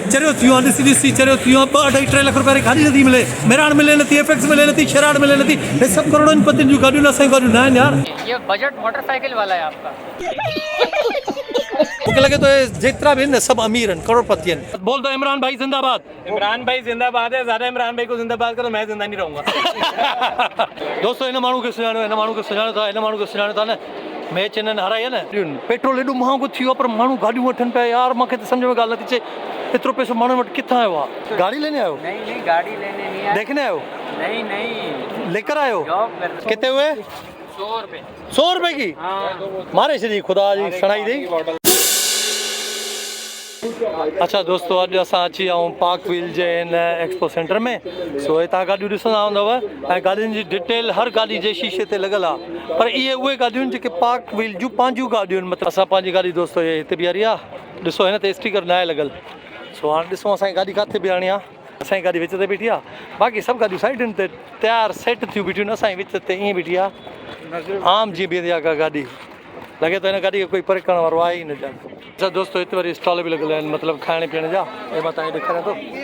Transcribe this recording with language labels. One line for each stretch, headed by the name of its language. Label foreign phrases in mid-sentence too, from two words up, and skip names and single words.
Sindhi: चरियो थियो आहे ॾिसी चरियो थियो आहे 2-2.5 लख रुपए वारी गाॾी नथी मिले मेराण मिले नथी एफएक्स मिले नथी शेराड़ मिले नथी हे सभु करोड़नि पतियुनि जूं गाॾियूं असांजी गाॾियूं न आहिनि यार
Urdu: یہ بجٹ موٹرسائیکل والا ہے آپ کا.
Sindhi: मूंखे लॻे थो हे जेतिरा बि आहिनि न सभु अमीर आहिनि करोड़पति आहिनि
Urdu: بول دو عمران بھائی زندہ باد عمران بھائی زندہ باد ہے، زیادہ عمران بھائی کو زندہ باد کرو، میں زندہ نہیں رہوں گا.
Sindhi: दोस्तों हिन माण्हू खे सुञाणो हिन माण्हू खे सुञाणो था हिन माण्हू खे सुञाणो था न मैच हिननि हाराई आहे न पेट्रोल एॾो महांगो थी वियो आहे पर माण्हू गाॾियूं वठनि पिया यार मूंखे त सम्झ में ॻाल्हि नथी अचे एतिरो पैसो माण्हुनि वटि किथां आयो आहे
Urdu: گاڑی لینے
Sindhi: आयो
Urdu: نہیں گاڑی لینے نہیں آیا. دیکھنے آیو नहीं لے کر آیو جاب کرتے کتنے ہوئے 100 रुपए।
Sindhi: 100 रुपए की मारे छॾी ख़ुदा जी सणाई ॾेई अच्छा दोस्तों अॼु असां अची विया आहियूं पार्क व्हील जे हिन एक्सपो सेंटर में सो हितां गाॾियूं ॾिसंदा हूंदव ऐं गाॾियुनि जी डिटेल हर गाॾी जे शीशे ते लॻल आहे पर इहे उहे गाॾियूं जेके पार्क व्हील जूं पंहिंजूं गाॾियूं आहिनि मतिलबु असां पंहिंजी गाॾी दोस्तो इहे हिते बीहारी आहे ॾिसो हिन ते स्टिकर न आहे लॻल सो हाणे ॾिसूं असांजी गाॾी किथे बीहारणी आहे असांजी गाॾी विच ते बीठी आहे बाक़ी सभु गाॾियूं साइडुनि ते तयारु सेट थियूं बीठियूं आहिनि असांजी विच ते ईअं बीठी आहे आम जीअं बीहंदी आहे का गाॾी लॻे थो हिन गाॾी खे कोई परे करण वारो आहे ई न ॼण अच्छा दोस्तो हिते वरी स्टॉल बि लॻल आहिनि मतिलबु खाइण पीअण जा हे मां तव्हांखे ॾेखारियां थो